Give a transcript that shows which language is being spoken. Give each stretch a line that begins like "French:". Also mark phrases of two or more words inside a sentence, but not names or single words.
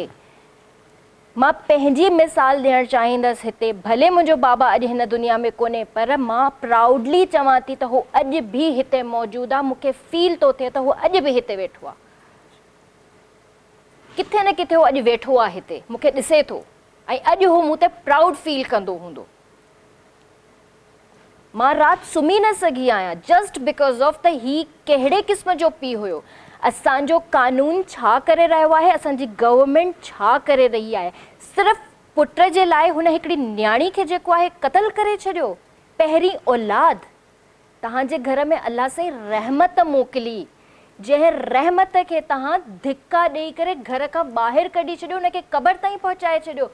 Sindhi: मां पंहिंजी मिसाल ॾियणु चाहींदसि हिते, भले मुंहिंजो बाबा अॼु हिन दुनिया में कोन्हे, पर मां प्राउडली चवां थी त हू अॼु बि हिते मौजूदु आहे। मूंखे फील थो थिए त हू अॼु बि हिते वेठो आहे, किथे न किथे हू अॼु वेठो आहे हिते, मूंखे ॾिसे थो, ऐं अॼु हू मूं ते प्राउड फील कंदो हूंदो। मां राति सुम्ही न सघी आहियां
English: just because of
Sindhi: त ही कहिड़े क़िस्म जो पीउ हुयो। असांजो कानून छा करे रहियो आहे, असांजी गवर्नमेंट छा करे रही आहे। सिर्फ़ु पुट जे लाइ हुन हिकिड़ी न्याणी खे जेको आहे क़तल करे छॾियो। पहिरीं औलाद, तव्हांजे घर में अल्लाह साईं रहमत मोकिली, जंहिं रहमत खे तव्हां धिका ॾेई करे घर खां ॿाहिरि कढी छॾियो, हुनखे क़बर ताईं पहुचाए छॾियो।